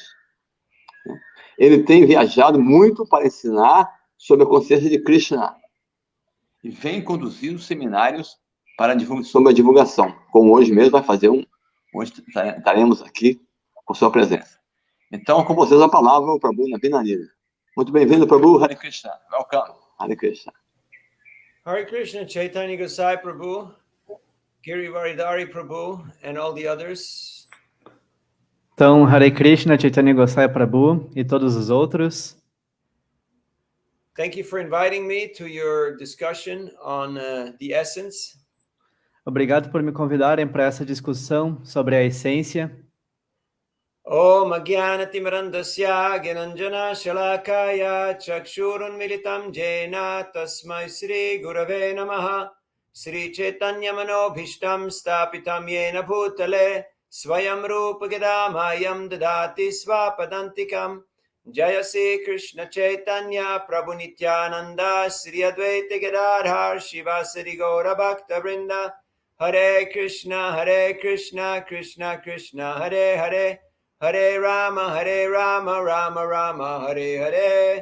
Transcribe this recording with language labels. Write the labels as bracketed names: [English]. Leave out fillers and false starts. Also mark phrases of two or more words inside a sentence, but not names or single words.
[Portuguese] Ele tem viajado muito para ensinar sobre a consciência de Krishna, e vem conduzindo seminários sobre a divulgação, como hoje mesmo vai fazer hoje estaremos aqui com sua presença. Então, com vocês a palavra, o Prabhu Navina. Muito bem-vindo, [English] Prabhu. Hare Krishna. Welcome. Hare Krishna. Hare Krishna, Chaitanya Gosai Prabhu, Girivaridhari Prabhu, and all the others. [Portuguese] Então, Hare Krishna, Chaitanya Gosai Prabhu e todos os outros. [English] Thank you for inviting me to your discussion on the essence. [Portuguese] Obrigado por me convidarem para essa discussão sobre a essência. [Sanskrit] Om Ajnanatimirandasya Gyananjana Shalakaya Chakshurunmilitam Jena Tasmai Sri Gurave Namaha Sri Chaitanya Manobhishtam Stapitam Yena Bhutale Swayam Rupa Gadamayam Dadati Svapadantikam Jaya Sri Krishna Chaitanya Prabhu Nityananda Sri Advaita Gadadhar Shivasari Gaura Bhakta Vrinda Hare Krishna Krishna Krishna Hare Hare Hare Rama, Rama Rama, Hare Hare.